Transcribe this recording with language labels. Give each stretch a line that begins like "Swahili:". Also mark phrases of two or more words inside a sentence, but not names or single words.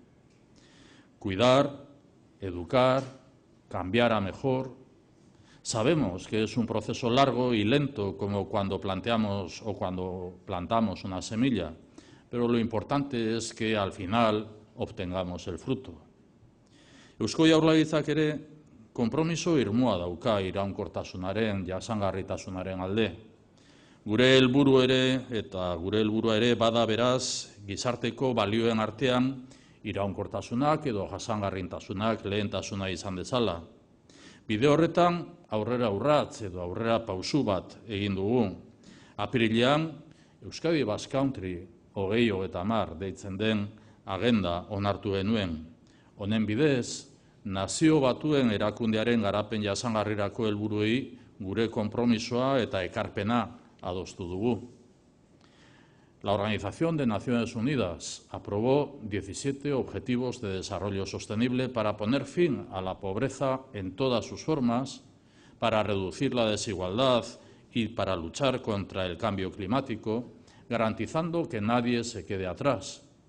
Spanish: Cuidar, educar, cambiar a mejor. Sabemos que es un proceso largo y lento, como cuando planteamos o cuando plantamos una semilla, pero lo importante es que al final obtengamos el fruto.
Basque: Eusko Jaurlaritzak ere konpromiso irmoa dauka iraunkortasunaren, jasangarritasunaren alde. Gure helburua ere bada beraz gizarteko balioen artean iraunkortasunak edo jasangarritasunak lehentasuna izan dezala. Bide horretan aurrera urrats edo aurrera pausu bat egin dugu. Apirilean Euskadi Basque Country 2030 deitzen den agenda onartu genuen. Honen bidez, Nazio Batuen erakundearen garapen jasangarrirako helburuei gure konpromisoa eta ekarpena adostu dugu.
Spanish: La Organización de Naciones Unidas aprobó 17 Objetivos de Desarrollo Sostenible para poner fin a la pobreza en todas sus formas, para reducir la desigualdad y para luchar contra el cambio climático, garantizando que nadie se quede atrás.